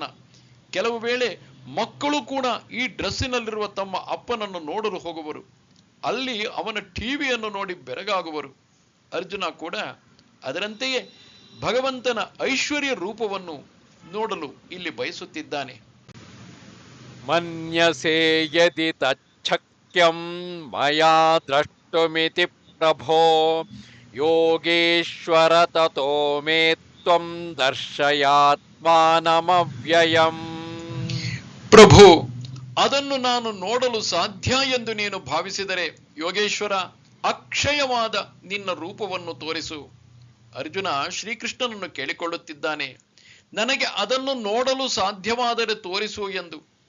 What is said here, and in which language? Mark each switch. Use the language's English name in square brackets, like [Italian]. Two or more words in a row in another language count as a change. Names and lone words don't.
[Kannada] ಕೆಲವು ವೇಳೆ ಮಕ್ಕಳು ಕೂಡ ಈ ಡ್ರೆಸ್ಸಿನಲ್ಲಿರುವ ತಮ್ಮ ಅಪ್ಪನನ್ನು ನೋಡಲು ಹೋಗುವರು. ಅಲ್ಲಿ ಅವನ ಟಿವಿಯನ್ನು ನೋಡಿ ಬೆರಗಾಗುವರು. ಅರ್ಜುನ ಕೂಡ ಅದರಂತೆಯೇ ಭಗವಂತನ ಐಶ್ವರ್ಯ ರೂಪವನ್ನು ನೋಡಲು ಇಲ್ಲಿ ಬಯಸುತ್ತಿದ್ದಾನೆ. [Sanskrit] ಮನ್ಯಸೇ ಯದಿ ತಚ್ಛಕ್ಯಂ ಮಯಾ ದ್ರಷ್ಟುಮಿತಿ ಪ್ರಭೋ ಯೋಗೇಶ್ವರ ತತೋ ಮೇ ತ್ವಂ ದರ್ಶಯಾತ್ಮಾನಮವ್ಯಯಂ. [Kannada] ಪ್ರಭು, ಅದನ್ನು ನಾನು ನೋಡಲು ಸಾಧ್ಯ ಎಂದು ನೀನು ಭಾವಿಸಿದರೆ ಯೋಗೇಶ್ವರ, ಅಕ್ಷಯವಾದ ನಿನ್ನ ರೂಪವನ್ನು ತೋರಿಸು. ಅರ್ಜುನ ಶ್ರೀಕೃಷ್ಣನನ್ನು ಕೇಳಿಕೊಳ್ಳುತ್ತಿದ್ದಾನೆ, ನನಗೆ ಅದನ್ನು ನೋಡಲು ಸಾಧ್ಯವಾದರೆ ತೋರಿಸು ಎಂದು.